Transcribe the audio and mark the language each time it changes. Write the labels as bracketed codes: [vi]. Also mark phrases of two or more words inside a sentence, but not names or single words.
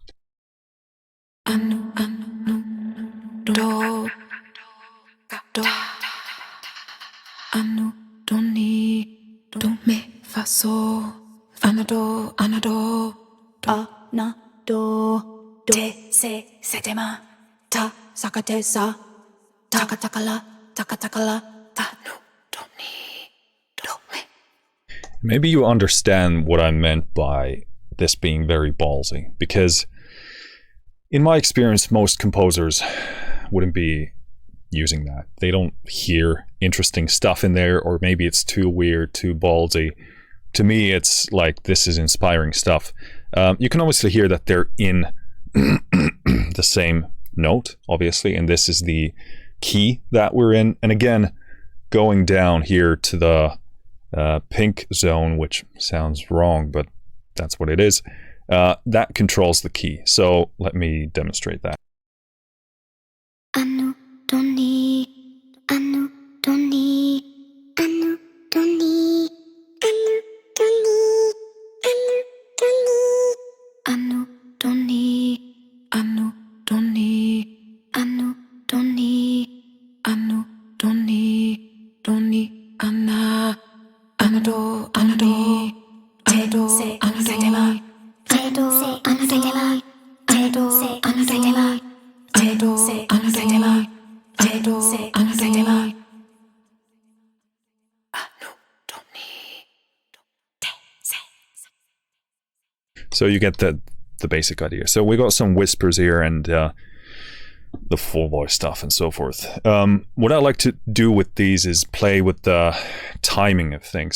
[en] Na do te se setema ta sakate sa takatakala takatakala ta no do ni do me. Maybe you understand what I meant by this being very ballsy, because in my experience most composers wouldn't be using that. They don't hear interesting stuff in there, or maybe it's too weird, too ballsy. To me, it's like, this is inspiring stuff. You can obviously hear that they're in the same note, obviously, and this is the key that we're in. And again, going down here to the pink zone, which sounds wrong, but that's what it is, that controls the key. So let me demonstrate that. Anu doni anu doni anu doni anu doni anu doni anu doni anu doni anu doni doni anna anado anado anado anado anado anado anado anado. So you get the basic idea. So we got some whispers here and the full voice stuff and so forth. What I like to do with these is play with the timing of things.